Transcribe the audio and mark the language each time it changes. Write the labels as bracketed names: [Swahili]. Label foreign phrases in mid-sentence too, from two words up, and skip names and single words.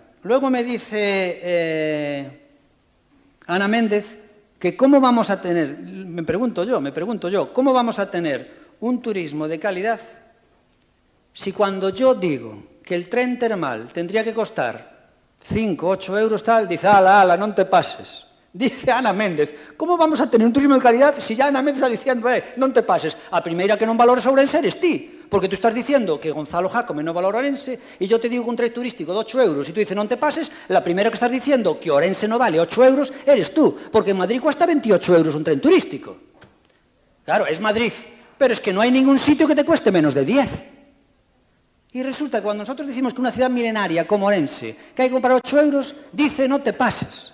[Spanish] Luego me dice Ana Méndez que cómo vamos a tener, me pregunto yo, ¿cómo vamos a tener un turismo de calidad si cuando yo digo que el tren termal tendría que costar 5, 8 euros tal, dice, ala, [Galician] non te pases. [Spanish] Dice Ana Méndez, como vamos a tener un turismo de calidad se ya Ana Méndez está diciendo, [Galician] non te pases, a primeira que non valores [Spanish] Ourense [Galician] eres ti, [Spanish] porque tú estás diciendo que Gonzalo Jácome non valora Ourense e yo te digo que un tren turístico de 8 euros e tú dices [Galician] non te pases, [Spanish] la primera que estás diciendo que Ourense non vale 8 euros eres tú, porque en Madrid cuesta 28 euros un tren turístico. Claro, es Madrid, pero es que no hay ningún sitio que te cueste menos de 10. Y resulta que cuando nosotros decimos que una ciudad milenaria como Ourense, que hay que comprar 8 euros, dice no te pases.